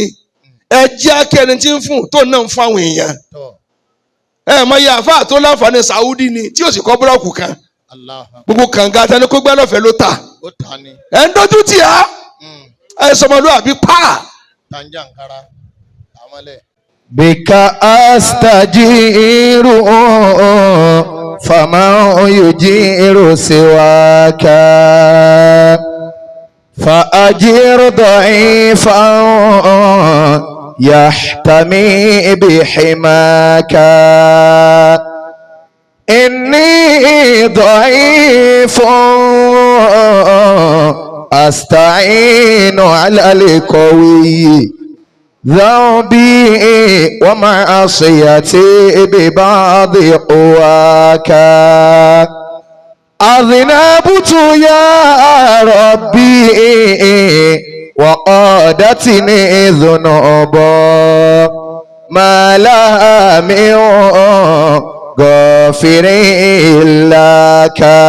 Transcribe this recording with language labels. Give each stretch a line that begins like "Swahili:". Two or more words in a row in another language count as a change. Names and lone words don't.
Yoruba: Ẹ jẹ́ akẹ́ni tí ń fún tó náà ń fún àwọn èèyàn. Mọ iye àfáà tó láǹfààní Saudi ni tí ò sì kọ́ búlọ́ọ̀kù kan. Gbogbo kànga tẹni kó gbẹ́ lọ́fẹ̀ẹ́ ló ta. Ẹ ń dojú tì á. Ẹ sọmọlúwàbí pa.
Arabic: بك أستجير فما يجير سواك فأجر ضعيفا يحتمي بحماك إني ضعيف أستعين على القوي ذنبي ومعصيتي ببعض قواك أذنبت يا ربي وقادتني ذنوبا ما لا من غافر لك